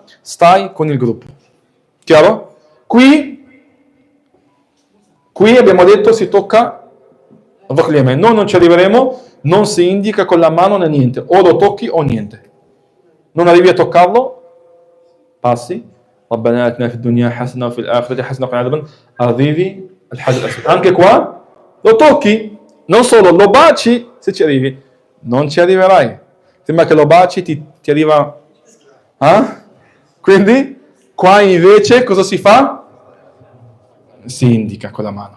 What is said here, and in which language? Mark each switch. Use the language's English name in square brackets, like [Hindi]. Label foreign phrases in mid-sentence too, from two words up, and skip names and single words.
[Italian] Stai con il gruppo. Chiaro? Qui abbiamo detto si tocca noi non ci arriveremo, non si indica con la mano né niente, o lo tocchi o niente. Non arrivi a toccarlo, passi, [Arabic] ربنا آتنا في الدنيا حسنة وفي الآخرة حسنة وقنا عذاب النار, [Italian] arrivi al Hajar al-Aswad. Anche qua lo tocchi. Non solo, lo baci se ci arrivi, non ci arriverai. Prima che lo baci ti arriva. Quindi, qua invece cosa si fa? Si indica con la mano.